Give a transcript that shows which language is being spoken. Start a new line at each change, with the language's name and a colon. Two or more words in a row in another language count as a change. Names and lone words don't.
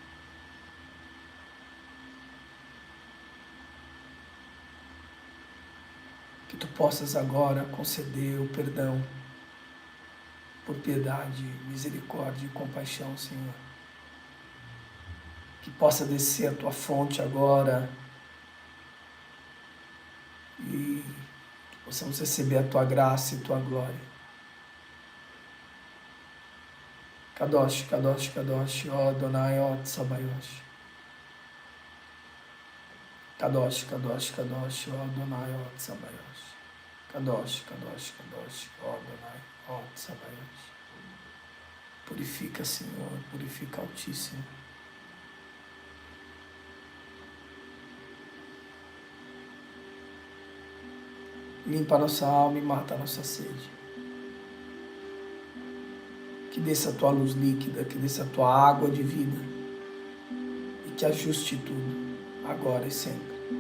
Portuguese: Que tu possas agora conceder o perdão por piedade, misericórdia e compaixão, Senhor. Que possa descer a tua fonte agora e que possamos receber a tua graça e tua glória.
Hebrew: קדוש קדוש קדוש, ó Adonai, ó Tsabayosh. קדוש קדוש קדוש, ó Adonai, ó Tsabayosh. קדוש קדוש קדוש, ó Adonai, ó Tsabayosh.
Portuguese: Purifica, Senhor, purifica, Altíssimo. Limpa a nossa alma e mata a nossa sede. Que desça a tua luz líquida, que desça a tua água de vida e que ajuste tudo, agora e sempre.